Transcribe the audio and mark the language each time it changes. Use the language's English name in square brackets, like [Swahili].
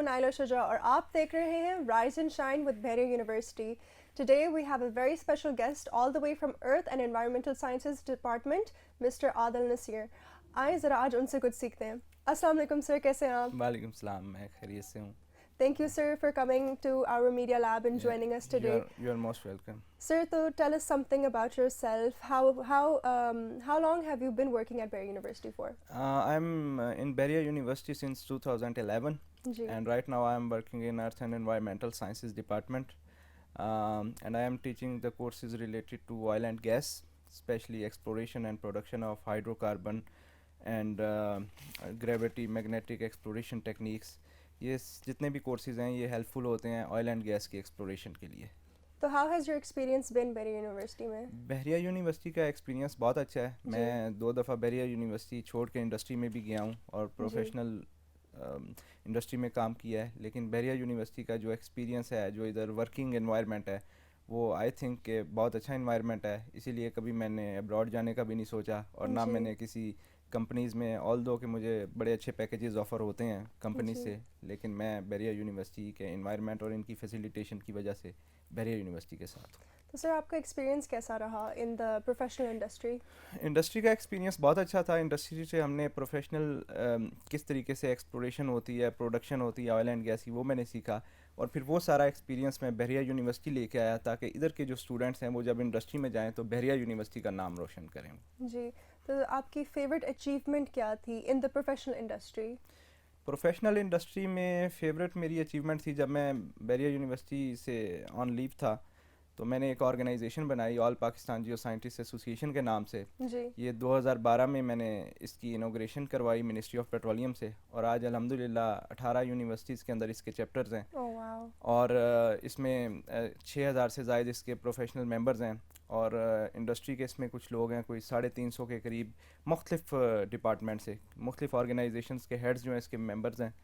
[Urdu] شجاع اور آپ دیکھ رہے ہیں رائز اینڈ شائن ود بحریہ university. [English] Today we have a very special guest all the way from Earth and Environmental Sciences Department, Mr. Adil Nasir. [Urdu] آئیں ذرا آج ان سے کچھ سیکھتے ہیں. السلام علیکم سر, کیسے ہیں آپ؟ وعلیکم السلام, میں خیریت سے ہوں. [English] Thank you sir for coming to our media lab and joining us today. You are most welcome. Sir, so tell us something about yourself. How long have you been working at Bahria University for? I'm in Bahria University since 2011, and right now I am working in Earth and Environmental Sciences Department, and I am teaching the courses related to oil and gas, especially exploration and production of hydrocarbon and gravity magnetic exploration techniques. [Urdu] یہ جتنے بھی courses ہیں یہ help فل ہوتے ہیں oil and gas کی exploration کے لیے. [English] تو how has your experience been Bahria university میں؟ [Urdu] بحریہ یونیورسٹی کا ایکسپیرینس بہت اچھا ہے. میں 2 دفعہ بحریہ یونیورسٹی چھوڑ کے انڈسٹری میں بھی گیا ہوں اور پروفیشنل انڈسٹری میں کام کیا ہے, لیکن بحریہ یونیورسٹی کا جو ایکسپیرینس ہے, جو ادھر ورکنگ انوائرمنٹ ہے, وہ آئی تھنک کہ بہت اچھا انوائرمنٹ ہے. اسی لیے کبھی میں نے ابراڈ جانے کا بھی نہیں سوچا, اور نہ میں نے کسی کمپنیز میں, آل دو کہ مجھے بڑے اچھے پیکیجز آفر ہوتے ہیں کمپنی سے, لیکن میں بحریہ یونیورسٹی کے انوائرمنٹ اور ان کی فیسیلیٹیشن کی وجہ سے بحریہ یونیورسٹی کے ساتھ ہوں. تو سر آپ کا ایکسپیرینس کیسا رہا ان دا پروفیشنل انڈسٹری؟ انڈسٹری کا ایکسپیرینس بہت اچھا تھا. انڈسٹری سے ہم نے پروفیشنل کس طریقے سے ایکسپلوریشن ہوتی ہے, پروڈکشن ہوتی ہے آئل اینڈ گیس کی, وہ میں نے سیکھا, اور پھر وہ سارا ایکسپیرینس میں بحریہ یونیورسٹی لے کے آیا تاکہ ادھر کے جو اسٹوڈنٹس ہیں وہ جب انڈسٹری میں جائیں تو بحریہ یونیورسٹی کا نام روشن کریں. جی, تو آپ کی فیوریٹ اچیومنٹ کیا تھی ان the professional industry? Professional industry میں فیوریٹ میری اچیومنٹ تھی, جب میں بحریہ یونیورسٹی سے آن لیو تھا تو میں نے ایک آرگنائزیشن بنائی آل پاکستان جیو سائنٹسٹ ایسوسیشن کے نام سے. یہ 2012 میں نے اس کی انوگریشن کروائی منسٹری آف پیٹرولیم سے, اور آج الحمدللہ 18 یونیورسٹیز کے اندر اس کے چیپٹرز ہیں, اور اس میں 6000 سے زائد اس کے پروفیشنل ممبرز ہیں, اور انڈسٹری کے اس میں کچھ لوگ ہیں, کوئی 350 کے قریب مختلف ڈپارٹمنٹ سے, مختلف آرگنائزیشنز کے ہیڈز جو ہیں اس کے ممبرز ہیں.